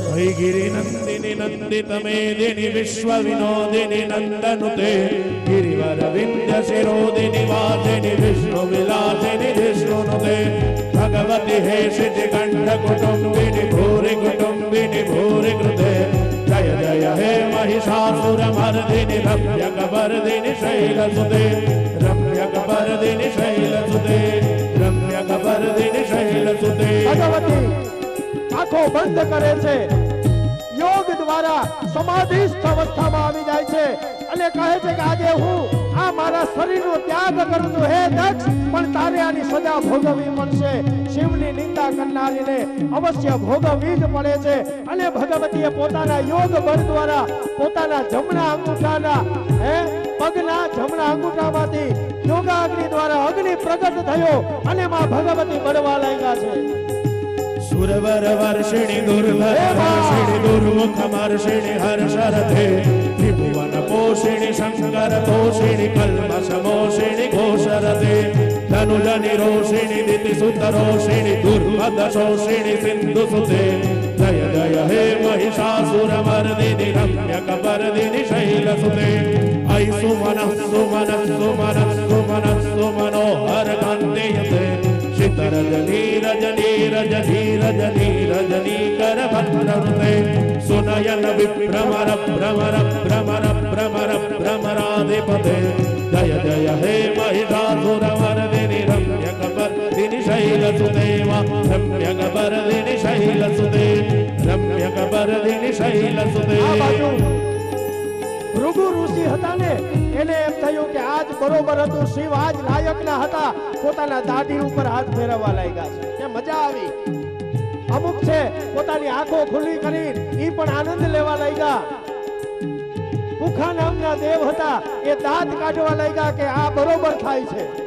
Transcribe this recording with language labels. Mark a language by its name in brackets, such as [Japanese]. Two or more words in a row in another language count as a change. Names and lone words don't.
[Sanskrit] અહીગીરી નંદિની નંદિત મેદિની વિશ્વ વિનોદિની નંદનુતે ગિરિવર વિંધ્ય શિરોદિની વાસિની વિષ્ણુ વિલાસિની વિષ્ણુનુતે ભગવતી હે શિજ કંઠ કુટુંબિની ભૂરી કુટુંબિની ભૂરી કૃતે જય જય હે महिषासुर मर्दिनि रम्य कबर्दिनि शैलसुते रम्य कबर्दिनि शैलसुते रम्य कबर्दिनि शैलसुते. [Gujarati] ભગવતી આંખો બંધ કરે છે, યોગ દ્વારા સમાધિસ્થ અવસ્થામાં આવી જાય છે અને કહે છે કે આજે હું આ મારા શરીરનો ત્યાગ કરું છું હે દક્ષ, પણ તારે આની સજા ભોગવવી પડશે. શિવની નિંદા કરનારીને અવશ્ય ભોગવવી જ પડે છે. અને ભગવતીએ પોતાના યોગ બળ દ્વારા પોતાના જમણા અંગૂઠાના પગના જમણા અંગૂઠામાંથી યોગાગ્નિ દ્વારા અગ્નિ પ્રગટ થયો અને માં ભગવતી બળવા લાગ્યા છે. [Sanskrit] सुरवर वर्षिणि दुर्वर्षिणि दुर्मुख मर्षिणि हर्षरथे त्रिभुवन पोषिणि शंकर तोषिणि कल्मष मोषिणि घोषरथे धनुज निरोषिणि दिति सुत रोषिणि दुर्मद शोषिणि सिंधु सुते जय जय हे महिषासुर मर्दिनि रम्य कबर्दिनि शैलसुते ऐ सुमन सुमन सुमन सुमन सुमनोहर कान्तियते रजनी रजनी रजनी रजनी रजनी कर भद्रते सुनयन विभ्रमर भ्रमर भ्रमर भ्रमर भ्रमराधिपते जय जय हे महिषासुर मर्दिनि रम्य कबर्दिनि शैलसुते रम्य कबर्दिनि शैलसुते रम्य कबर्दिनि शैलसुते. [Gujarati] ભૃગુ ઋષિ હતા ને એને એમ થયું કે આજ બરોબર હતું, શિવ આજ લાયક ના હતા, પોતાના દાઢી ઉપર હાથ ફેરવવા લાગ્યા છે કે મજા આવી. અમુક છે પોતાની આંખો ખુલ્લી કરી ઈ પણ આનંદ લેવા લાગ્યા. કુખા નામના દેવ હતા એ દાંત કાઢવા લાગ્યા કે આ બરોબર થાય છે.